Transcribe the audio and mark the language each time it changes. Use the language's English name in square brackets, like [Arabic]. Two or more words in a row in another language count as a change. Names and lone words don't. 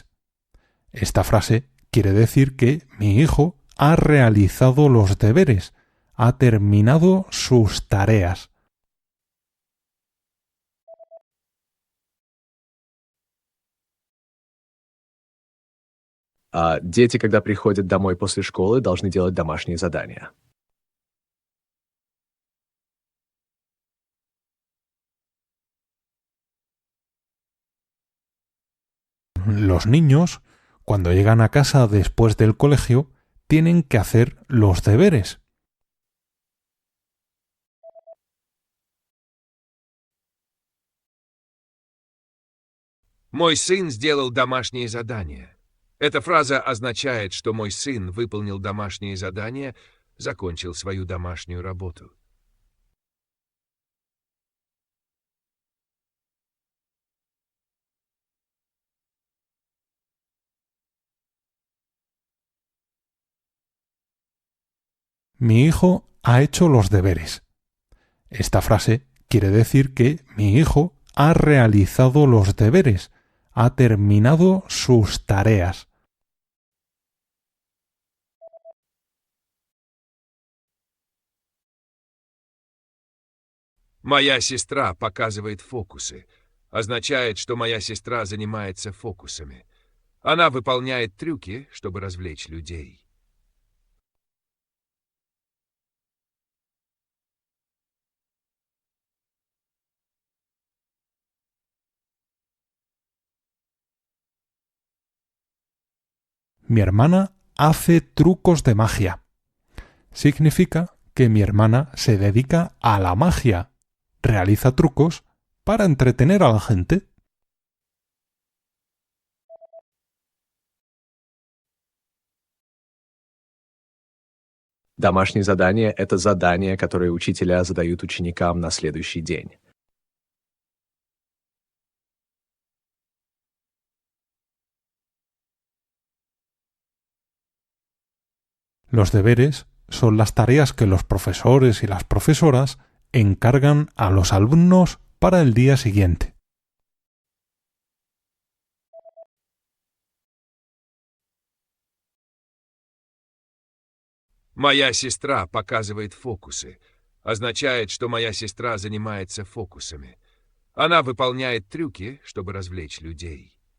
[Spanish] Esta frase quiere decir que mi hijo ha realizado los deberes, ha terminado sus tareas. [Russian] А дети, когда приходят домой после школы, должны делать домашние задания. [Spanish] Los niños, cuando llegan a casa después del colegio, tienen que hacer los deberes. [Russian] Мой сын сделал домашнее задание. Эта фраза означает, что мой сын выполнил домашнее задание, закончил свою домашнюю работу. [Spanish] Mi hijo ha hecho los deberes. Esta frase quiere decir que mi hijo ha realizado los deberes, ha terminado sus tareas. [Russian] Моя сестра показывает фокусы. Означает, что моя сестра занимается фокусами. Она выполняет трюки, чтобы развлечь людей. [Spanish] Mi hermana hace trucos de magia. Significa que mi hermana se dedica a la magia, realiza trucos para entretener a la gente. [Russian] Домашнее задание — это задание, которое учителя задают ученикам на следующий день. [Spanish] Los deberes son las tareas que los profesores y las profesoras encargan a los alumnos para el día siguiente. [Russian] Моя сестра показывает фокусы. Означает, что моя сестра занимается фокусами. Она выполняет трюки, чтобы развлечь людей.